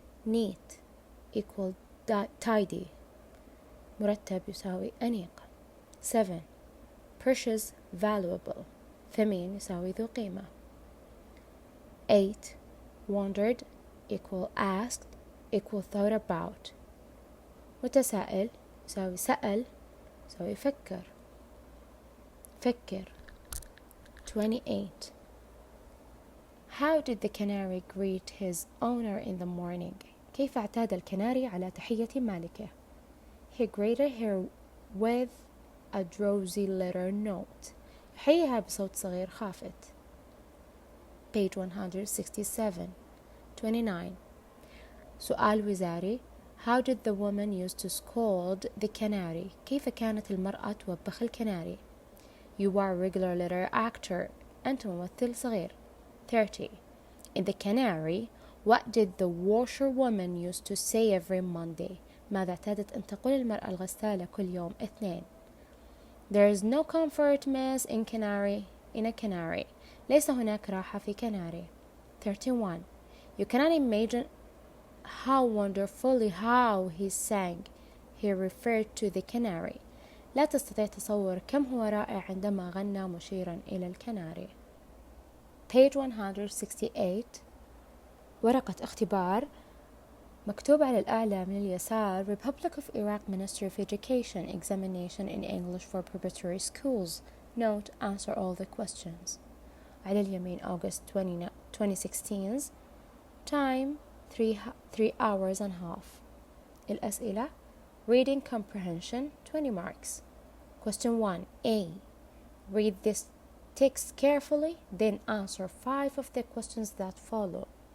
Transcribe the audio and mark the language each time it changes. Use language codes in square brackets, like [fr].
[en] Neat equal tidy. [ar] مرتب يساوي أنيق. [en] 7. Precious valuable. [ar] ثمين يساوي ذو قيمة. 8. [en] Wondered equal asked equal thought about. [ar] متسائل يساوي سأل يساوي فكر. [en] 28. How did the canary greet his owner in the morning? [ar] كيف اعتاد الكناري على تحية مالكه؟ [en] He greeted her with a drowsy little note. [ar] يحييها بصوت صغير خافت. [en] Page 167. 29. [ar] سؤال وزاري. [en] How did the woman used to scold the canary? [ar] كيف كانت المرأة توبخ الكناري؟ [en] You are a regular little actor. [ar] أنت ممثل صغير. 30. [en] In the canary, what did the washerwoman used to say every Monday? [ar] ماذا اعتادت أن تقول المرأة الغسالة كل يوم اثنين؟ [en] There is no comfort, miss, in a canary. [ar] ليس هناك راحة في كناري. 31. [en] You cannot imagine how wonderfully how he sang. He referred to the canary. [ar] لا تستطيع تصور كم هو رائع عندما غنى مشيرا إلى الكناري. [en] Page 168. [ar] ورقة اختبار مكتوب على الأعلى من اليسار [en] Republic of Iraq Ministry of Education Examination in English for Preparatory Schools. Note, answer all the questions. [ar] على اليمين [en] August 2016. Time 3 hours and a half. الأسئلة Reading comprehension 20 marks. Question 1. A. Read this text carefully, then answer 5 of the questions that follow.